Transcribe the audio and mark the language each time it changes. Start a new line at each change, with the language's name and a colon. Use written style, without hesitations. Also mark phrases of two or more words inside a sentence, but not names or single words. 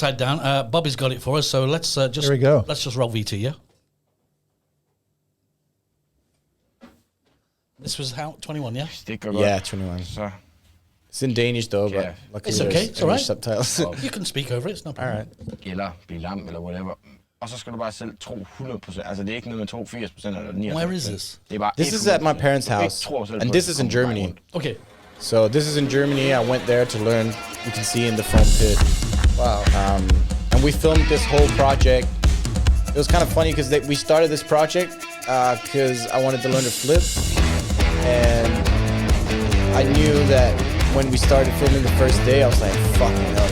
English: Upside down. Bobby's got it for us. So let's just Here we go. Let's just roll VT, yeah. This was how 21, yeah. Yeah, 21.
Danish: Så
English: It's in Danish though, but Yeah. luckily It's okay, there's it's all right. English subtitles. You can speak over it. It's no All problem. right.
Danish: eller blive lam eller whatever. Og så skal du bare selv tro 100%. Altså det er ikke noget med tro 80% eller 99%.
English: Where is this?
Danish: Det er bare
English: This is at my
Danish: 100%.
English: parents'
Danish: Du ikke
English: house,
Danish: tror selv
English: and
Danish: på
English: this
Danish: det,
English: is in
Danish: kommer bare
English: Germany.
Danish: rundt.
English: Okay. So this is in Germany. I went there to learn. You can see in the foam pit. Wow. And we filmed this whole project. It was kind of funny because we started this project because I wanted to learn to flip, and I knew that when we started filming the first day, I was like, "Fucking hell!"